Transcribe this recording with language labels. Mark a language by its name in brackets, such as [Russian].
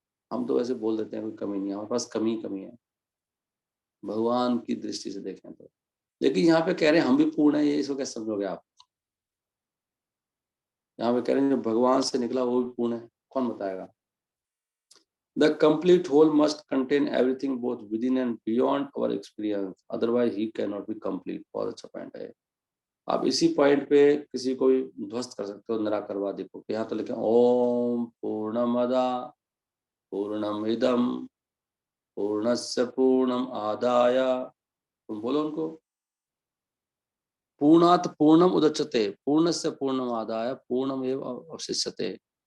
[Hindi] हम तो वैसे बोल देते हैं कोई कमी नहीं है, हमारे पास कमी कमी है, भगवान की दृष्टि से देखें तो। लेकिन यहाँ पे कह रहे हैं हम भी पूर्ण है, ये इसको कैसे समझोगे आप? यहाँ पे कह रहे हैं जो भगवान से निकला वो भी पूर्ण है, कौन बताएगा? [English] The complete whole must contain everything both within and beyond our experience. Otherwise, he cannot be complete. [Hindi] बहुत अच्छा पॉइंट है। आप इसी पॉइंट पे किसी को भी ध्वस्त कर सकते हो निराकरवादी को। यहाँ तो लिखे [Sanskrit] ओम पूर्णमदा पूर्णमिदम पूर्णस्य पूर्णम आदाय। [Hindi] तुम बोलो उनको [Sanskrit] पूर्णात पूर्णम उदच्यते पूर्णस्य पूर्णम आदाय पूर्णम एव अवशिष्यते।